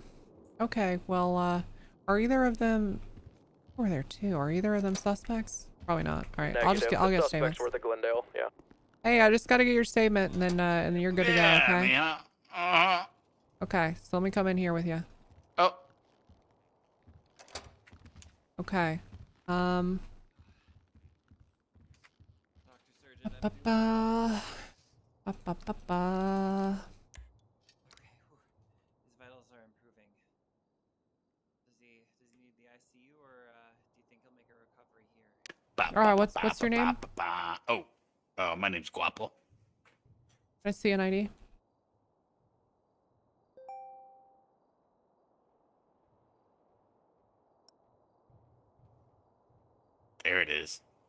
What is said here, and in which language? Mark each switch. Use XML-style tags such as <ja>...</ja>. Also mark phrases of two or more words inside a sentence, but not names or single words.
<en>Okay, well, are either of them? Were there 2? Are either of them suspects? Probably not. All right, I'll get suspects statements. were the Glendale. Yeah. Hey, I just gotta get your statement, and then you're good to go. Okay. Okay, so let me come in here with you. Oh. Okay. Ba-ba. Ba-ba-ba-ba. His vitals are improving. Does he need the ICU, or do you think he'll make a recovery here? All right, what's your name? My name's Guapo. I see an ID. There it is.</en>